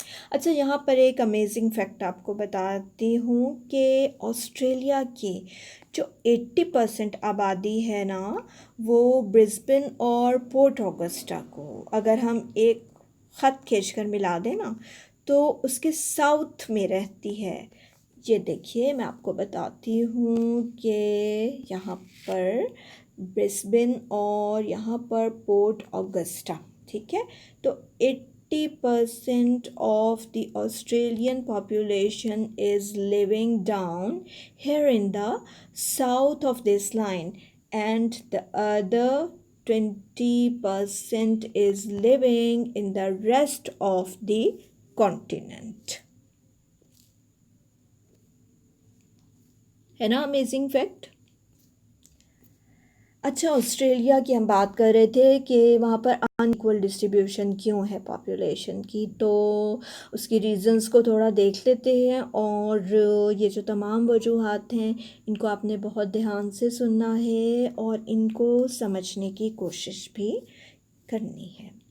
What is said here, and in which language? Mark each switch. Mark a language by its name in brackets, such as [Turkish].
[Urdu] اچھا یہاں پر ایک امیزنگ فیکٹ آپ کو بتاتی ہوں کہ آسٹریلیا کی جو 80% آبادی ہے نا، وہ برسبن اور پورٹ آگسٹا کو اگر ہم ایک خط کھینچ کر ملا دیں نا تو اس کے ساؤتھ میں رہتی ہے. یہ دیکھیے میں آپ کو بتاتی ہوں کہ یہاں پر برسبن اور یہاں پر پورٹ آگسٹا، ٹھیک ہے. [English] تو 80% of the Australian population is living down here in the south of this line, and the other 20% is living in the rest of the continent. [Urdu] ہے نا امیزنگ فیکٹ؟ اچھا آسٹریلیا کی ہم بات کر رہے تھے کہ وہاں پر ان ایکول ڈسٹریبیوشن کیوں ہے پاپولیشن کی، تو اس کی ریزنز کو تھوڑا دیکھ لیتے ہیں، اور یہ جو تمام وجوہات ہیں ان کو آپ نے بہت دھیان سے سننا ہے اور ان کو سمجھنے کی کوشش بھی کرنی ہے.